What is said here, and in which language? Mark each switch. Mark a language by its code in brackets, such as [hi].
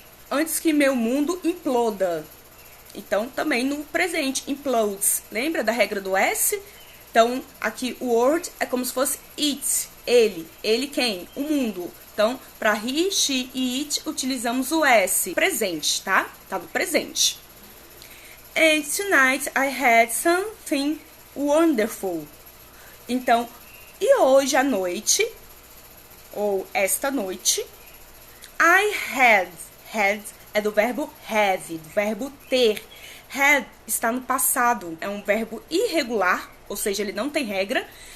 [pt] Antes que meu mundo imploda. Então, também no presente, implodes. Lembra da regra do S? Então, aqui o world é como se fosse it, ele. Ele quem? O mundo. Então, para he, she e it, utilizamos o S. Presente, tá? Tá no presente. [en] And tonight I had something wonderful. [pt] Então, e hoje à noite, ou esta noite, [en] I had [pt] é do verbo have, do verbo ter. Had está no passado, é um verbo irregular, ou seja, ele não tem regra.